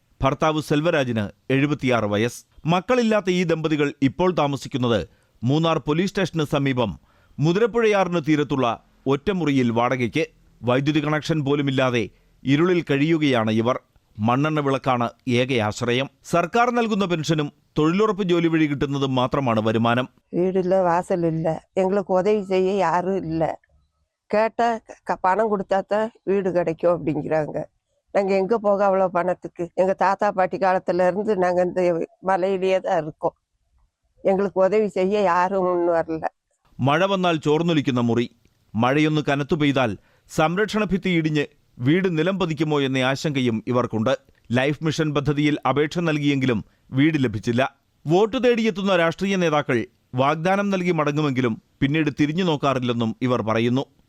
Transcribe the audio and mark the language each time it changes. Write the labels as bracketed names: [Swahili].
[Malayalam] ഭർത്താവ് സെൽവരാജിന് 76 വയസ്സ്. മക്കളില്ലാത്ത ഈ ദമ്പതികൾ ഇപ്പോൾ താമസിക്കുന്നത് മൂന്നാർ പോലീസ് സ്റ്റേഷന് സമീപം മുതിരപ്പുഴയാറിന് തീരത്തുള്ള ഒറ്റമുറിയിൽ വാടകയ്ക്ക്. വൈദ്യുതി കണക്ഷൻ പോലുമില്ലാതെ ഇരുളിൽ കഴിയുകയാണ് ഇവർ. മണ്ണെണ്ണ വിളക്കാണ് ഏക ആശ്രയം. സർക്കാർ നൽകുന്ന പെൻഷനും തൊഴിലുറപ്പ് ജോലി വഴി കിട്ടുന്നതും മാത്രമാണ് വരുമാനം. [Tamil] வீடில்ல வாசல் இல்லை, எங்களுக்கு உதவி செய்ய யாரும் இல்லை. கேட்டால் பணம் கொடுத்தாத்தான் வீடு கிடைக்கும் அப்படிங்கிறாங்க. நாங்கள் எங்கே போக அவ்வளோ பணத்துக்கு? எங்கள் தாத்தா பாட்டி காலத்துலேருந்து நாங்கள் இந்த மலையிலேயே தான் இருக்கோம். எங்களுக்கு உதவி செய்ய யாரும் முன் வரல. [Malayalam] മഴ വന്നാൽ ചോർന്നൊലിക്കുന്ന മുറി. മഴയൊന്ന് കനത്തു പെയ്താൽ സംരക്ഷണ ഭിത്തി ഇടിഞ്ഞ് വീട് നിലം പതിക്കുമോ എന്ന ആശങ്കയും ഇവർക്കുണ്ട്. ലൈഫ് മിഷൻ പദ്ധതിയിൽ അപേക്ഷ നൽകിയെങ്കിലും വീട് ലഭിച്ചില്ല. വോട്ട് തേടിയെത്തുന്ന രാഷ്ട്രീയ നേതാക്കൾ വാഗ്ദാനം നൽകി മടങ്ങുമെങ്കിലും പിന്നീട് തിരിഞ്ഞു നോക്കാറില്ലെന്നും ഇവർ പറയുന്നു.